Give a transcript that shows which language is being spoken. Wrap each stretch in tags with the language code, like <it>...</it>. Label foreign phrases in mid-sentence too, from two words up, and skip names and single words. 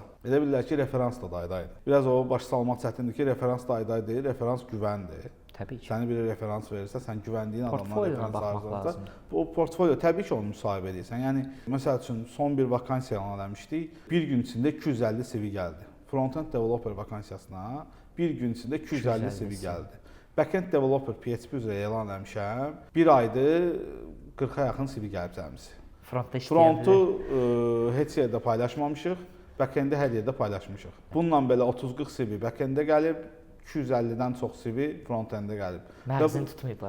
<az>Elə bilirlər ki, referans da dayıdır. Biraz o baş salmaq çətindir ki, referans dayı deyil, referans güvəndir. Təbii ki. Səni bir referans verirsə, sən güvəndiyin adamdan referans alırsan. Bu portfolio təbii ki, onu müsahibə edirsən. Yəni məsəl üçün son bir vakansiya elan etmişdik. Bir gün içində 250 CV gəldi.</az> <en>Front-end developer</en> <az>vakansiyasına bir gün içində 250 CV gəldi.</az> <en>Back-end developer</en> <az>PHP üzrə elan etmişəm. Bir aydır 40-a yaxın CV gəlib cəmisi. Frontu heç yerdə paylaşmamışıq, back-endi hər yerdə paylaşmışıq. Bununla belə 30-40 CV back-endə gəlib, 250-dən çox CV front-endə gəlib. Məğzini tutmayıblar</az>